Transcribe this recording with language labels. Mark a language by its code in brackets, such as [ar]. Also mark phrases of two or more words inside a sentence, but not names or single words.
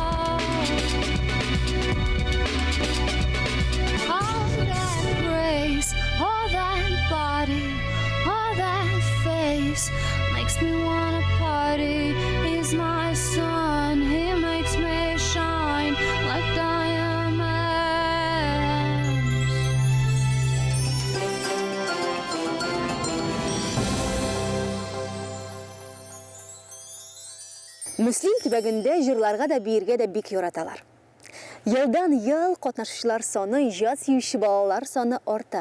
[en] All that grace, all that body, all that face makes me wanna party. He's my sun, he makes me shine like diamonds. [tt] Муслим төбәгендә җырларга да биергә дә бик яраталар. Елдан ел катнашучылар саны, иҗат сөюче балалар саны арта.